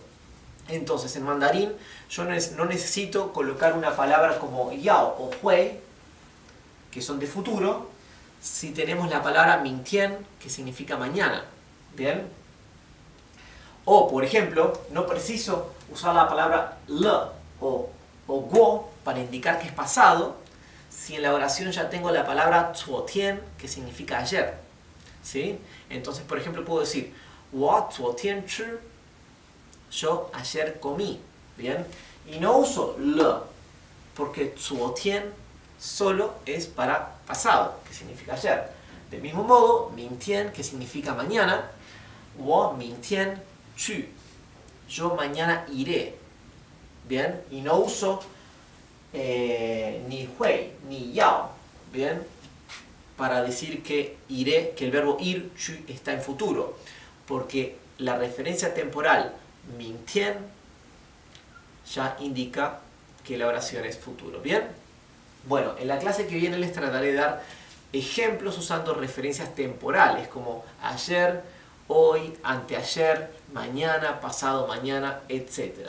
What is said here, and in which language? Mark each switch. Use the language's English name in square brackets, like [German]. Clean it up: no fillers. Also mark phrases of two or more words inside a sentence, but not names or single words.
[Spanish] Entonces en mandarín yo no necesito colocar una palabra como yao o hui, que son de futuro, si tenemos la palabra mingtian, que significa mañana. ¿Bien? O, por ejemplo, no preciso usar la palabra le o guo para indicar que es pasado, si en la oración ya tengo la palabra 昨天, que significa ayer. ¿Sí? Entonces, por ejemplo, puedo decir [Chinese] 我昨天吃, [Spanish] yo ayer comí. ¿Bien? Y no uso le, porque 昨天 solo es para pasado, que significa ayer. Del mismo modo, 明天, que significa mañana, [Chinese] 我明天去, [Spanish] yo mañana iré. ¿Bien? Y no uso ni hui ni yao. ¿Bien? Para decir que iré, que el verbo ir, 去, está en futuro. Porque la referencia temporal 明天 ya indica que la oración es futuro. ¿Bien? Bueno, en la clase que viene les trataré de dar ejemplos usando referencias temporales como ayer, hoy, anteayer, mañana, pasado mañana, etc.